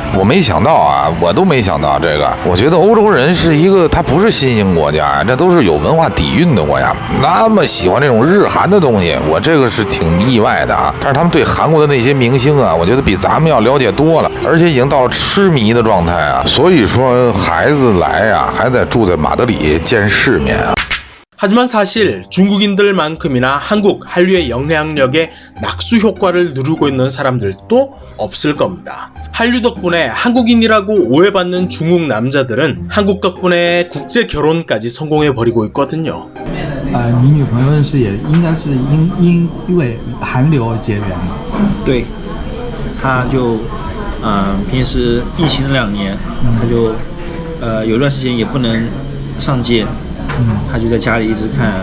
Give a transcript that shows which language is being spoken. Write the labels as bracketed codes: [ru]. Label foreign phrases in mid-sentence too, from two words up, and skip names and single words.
[zh] 我没想到啊，我都没想到这个。我觉得欧洲人是一个，他不是新兴国家呀，这都是有文化底蕴的国家，那么喜欢这种日韩的东西，我这个是挺意外的啊。但是他们对韩国的那些明星啊，我觉得比咱们要了解多了，而且已经到了痴迷的状态啊，所以说孩子来啊，还得住在马德里见世面啊。 [ko] 하지만 사실 중국인들만큼이나 한국 한류의 영향력에 낙수 효과를 누르고 있는 사람들도 없을 겁니다. 한류 덕분에 한국인이라고 오해받는 중국 남자들은 한국 덕분에 국제 결혼까지 성공해버리고 있거든요. [zh] 你女朋友认识也应该是因为韩流而结缘嘛？对，他就平时疫情2年，他就有段时间也不能上街，他就在家里一直看，